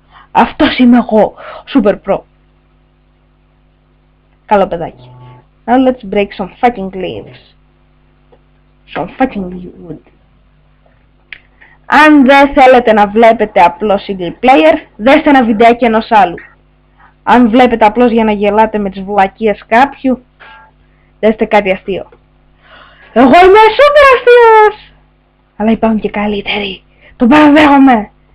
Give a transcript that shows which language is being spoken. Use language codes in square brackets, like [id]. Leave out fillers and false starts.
[el] Αυτός είμαι εγώ, super pro. Καλό παιδάκι. [en] Now let's break some fucking leaves. Some fucking wood. [el] Αν δεν θέλετε να βλέπετε απλώς single player, δέστε ένα βιντεάκι ενός άλλου. Αν βλέπετε απλώς για να γελάτε με τις βλακίες κάποιου, δέστε κάτι αστείο. Εγώ είμαι super αστείος! Αλλά υπάρχουν και καλύτεροι. Το παραδέχομαι.